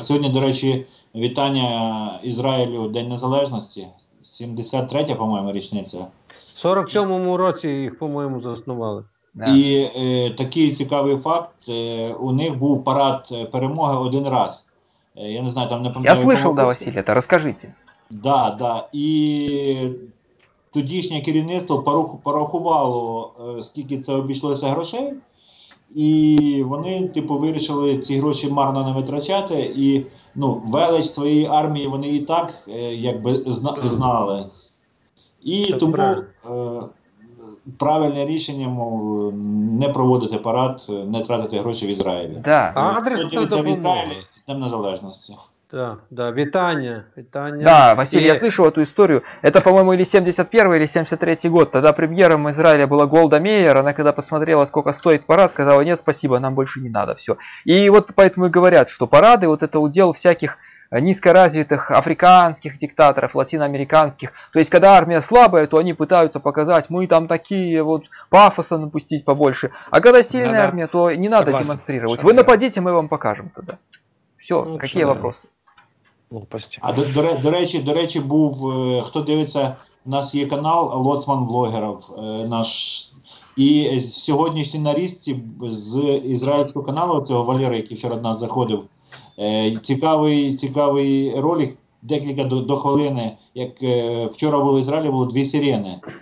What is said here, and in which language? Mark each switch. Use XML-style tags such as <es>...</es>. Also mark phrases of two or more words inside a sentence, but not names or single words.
<uk>Сьогодні, до речі, вітання Ізраїлю День Незалежності. 73-я, по-моєму, річниця. В 47-му році їх, по-моєму, заснували. Да. І такий цікавий факт, у них був парад перемоги один раз. Я не знаю, там не Я пам'ятаю.</uk> <ru>слышал, да, Василий, это расскажите. Да, да.</ru> <uk>І тодішнє керівництво порахувало, скільки це обійшлося грошей. І вони, типу, вирішили ці гроші марно не витрачати. І, велич своєї армії вони і так, якби, знали. І Це тому правильно. правильне рішення, мов, не проводити парад, не тратити гроші в Ізраїлі. Да. Адресна Хто дивиться в допомога. Ізраїлі з Днем Незалежності. Да, вітання.</uk> <ru>Да, Василий, И- я слышал эту историю. Это, по-моему, или 71 или 73 год. Тогда премьером Израиля была Голда Меир. Она когда посмотрела, сколько стоит парад, сказала: нет, спасибо, нам больше не надо, все. И вот поэтому и говорят, что парады, вот это удел всяких низкоразвитых африканских диктаторов, латиноамериканских. То есть, когда армия слабая, то они пытаются показать, мы там такие, вот пафоса напустить побольше. А когда сильная Да-да. армия, то не надо Согласен. демонстрировать. Согласен. Вы нападите, мы вам покажем тогда. Все, Ну, какие да. вопросы?</ru> <uk>Глупості. А до речі, був, хто дивиться, у нас є канал Лоцман блогерів наш. І сьогоднішній нарізці з ізраїльського каналу, цього Валери, який вчора до нас заходив, цікавий ролик, декілька до хвилини, як вчора в Ізраїлі було 2 сирени.</uk>